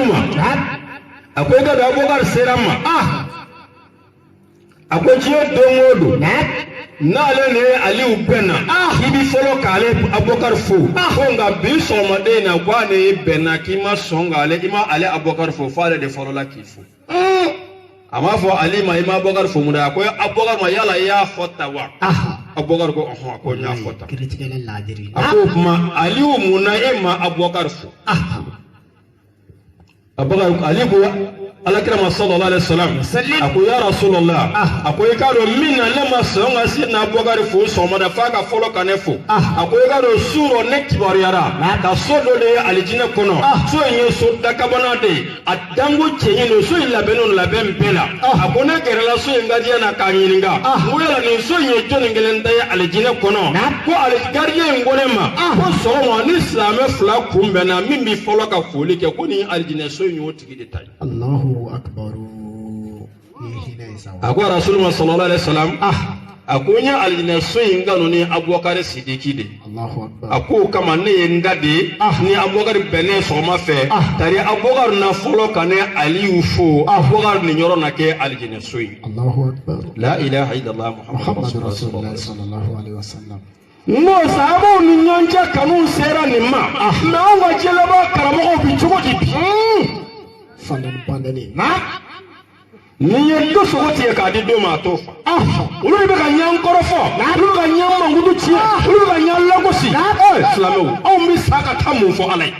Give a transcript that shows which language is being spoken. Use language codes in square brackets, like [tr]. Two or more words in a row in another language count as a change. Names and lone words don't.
[bm] ma a ko i ka dɔn Abubakar sera n ma a ko diɲɛ don o don n'ale ni Aliyu bɛnna i bi fɔlɔ k'ale Abubakar fo ko nka bi sɔgɔmaden na ko ale bɛnna k'i ma sɔn k'ale i ma ale Abubakar fo f'ale de fɔlɔla k'i fo a m'a fɔ Ali ma i ma Abubakar fo mun a ko Abubakar ma yala i y'a fɔ ta wa Abubakar ko ɔhɔn a ko n y'a fɔ ta a ko o tuma Aliyu mun na e ma Abubakar fo Abubakar Ali ko Alakira [ar] صلى الله عليه وسلم [bm] a ko [ar] يا رسول الله [bm] a ko i k'a dɔn min na ne ma sɔn ka Seydina Abubakar fo sɔgɔmada f'a ka fɔlɔ ka ne fo a ko i k'a dɔn su dɔ ne kibaruyara ka so dɔ de ye alijinɛ kɔnɔ so in ye so dakabana de ye a danko cɛɲi don so in labɛnnen labɛn bɛɛ la a ko ne gɛrɛla so in gardien na k'a ɲininka n ko yala nin so in ye jɔnni kelen ta ye alijinɛ kɔnɔ ko gardien in ko ne ma ko sɔgɔma ni silamɛ fila kunbɛnna min bi fɔlɔ ka foli kɛ ko nin alijinɛ so in y'o tigi de ta ye a ko [ar] رسول الله صلى الله عليه وسلم [bm] a ko n ye alijinɛ so in kanu ni Abubakar Sidiki de a ko kama ne ye n ka de ni Abubakar bɛnnen sɔgɔma fɛ tari Abubakar na fɔlɔ ka ne Aliyu fo Abubakar ni yɔrɔ na kɛ alijinɛ so in la [ar] إله إلا الله محمد رسول الله صلى الله عليه وسلم [bm] n'o sahabaw ni ɲɔgɔn cɛ kanu sera nin ma mɛ anw ka jɛlɛba karamɔgɔw bi cogo di bi ni ye do sogo tigɛ k'a di do ma a t'o fa olu de bɛ ka ɲɛ kɔrɔ fɔ olu bɛ ka ɲɛ mankutu tiɲɛ olu bɛ ka ɲɛ lagosi silamɛw anw bɛ sa ka taa mun fɔ Ala ye